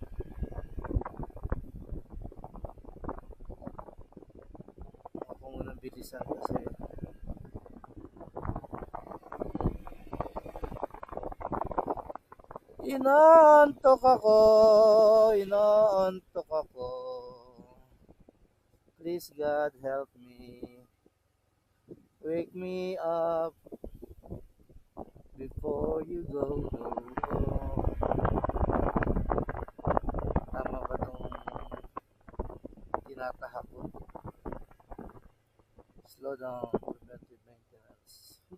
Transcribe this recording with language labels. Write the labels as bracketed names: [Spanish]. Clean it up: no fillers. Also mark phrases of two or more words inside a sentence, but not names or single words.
[Filipino] Bilisan kasi inaantok ako. [English] Please God help me, wake me up before you go. [Filipino] Tama ba tong tinatahak ko? [English] Slow down, preventive maintenance.